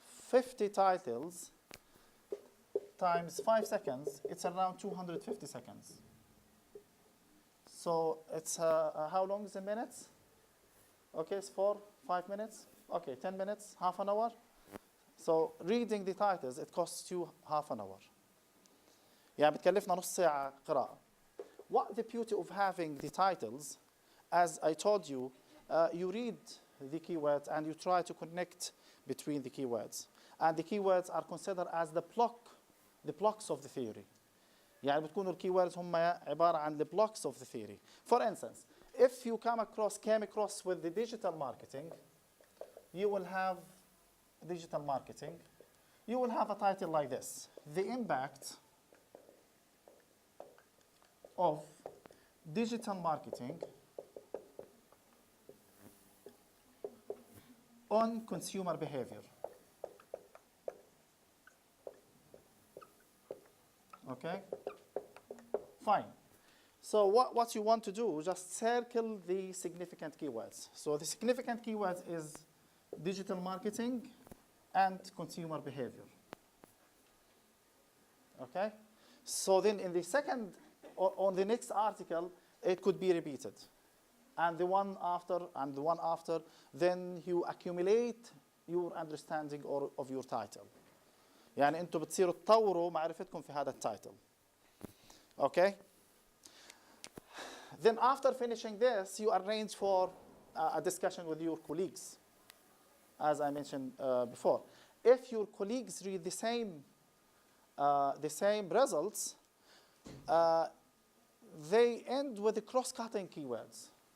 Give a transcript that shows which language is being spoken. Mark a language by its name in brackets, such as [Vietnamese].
[English] 50 titles times 5 seconds, it's around 250 seconds. So it's how long is in minutes? Okay, it's 5 minutes. Okay, 10 minutes, half an hour. So reading the titles, it costs you half an hour. [Arabic] يعني بتكلفنا نص ساعة قراءة. [English] What the beauty of having the titles, as I told you, you read the keywords and you try to connect between the keywords. And the keywords are considered as the blocks of the theory. [Arabic] يعني بتكونوا الكيوردز هم عبارة عن [English] the blocks of the theory. For instance, if you came across with the digital marketing, you will have digital marketing. You will have a title like this: the impact of digital marketing on consumer behavior. Okay? Fine. So what you want to do, just circle the significant keywords. So the significant keywords is digital marketing and consumer behavior. Okay? So then in the second, or on the next article, it could be repeated. And the one after, and the one after, then you accumulate your understanding of your title. [Arabic] يعني انتوا بتصيروا تطوروا معرفتكم في هذا التايتل. [English] Okay? Then after finishing this, you arrange for a discussion with your colleagues, as I mentioned before. If your colleagues read the same results, they end with the cross-cutting keywords.